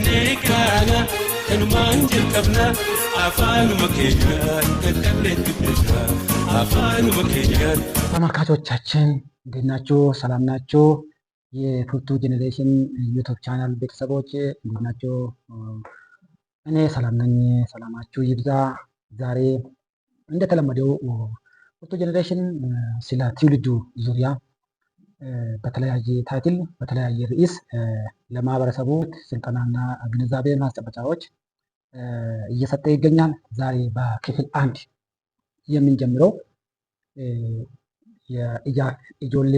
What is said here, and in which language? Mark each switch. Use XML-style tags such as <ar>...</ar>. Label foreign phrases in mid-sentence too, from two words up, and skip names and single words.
<om>Afrikaana kanumaan jalqabna afaanuma keenyaan kalqalleetti beekna afaanuma keenyaan.</om> <am>ተመልካቾቻችን እንዴት ናችሁ? ሰላም ናችሁ? የቱቱ ጄኔሬሽን ዩቲዩብ ቻናል ቤተሰቦች እንዴት ናችሁ? እኔ ሰላም ነኝ። ሰላማችሁ ይብዛ። ዛሬ እንደተለመደው ቱቱ ጄኔሬሽን ስለ ትውልዱ ዙሪያ በተለያየ ታይትል በተለያየ ርዕስ ለማህበረሰቡ ስልጠናና ግንዛቤ ማስጨበጫዎች እየሰጠ ይገኛል። ዛሬ በክፍል 1 የምንጀምረው የኢጆሌ</am>